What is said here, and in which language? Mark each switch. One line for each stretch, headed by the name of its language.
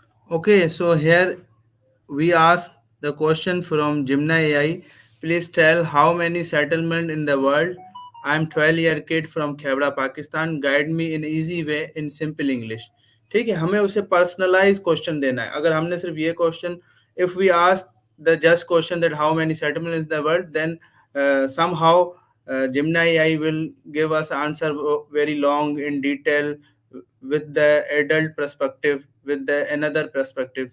English: Okay, so here we ask the question from Jimna AI. Please tell how many settlement in the world. I'm 12-year kid from Khevda, Pakistan. Guide me in easy way in simple English.
Hindi: ठीक है, हमें उसे personalise question देना है. अगर हमने सिर्फ ये question,
English: if we ask the just question that how many settlement in the world, then somehow Gemini AI will give us answer very long in detail with the adult perspective, with the another perspective.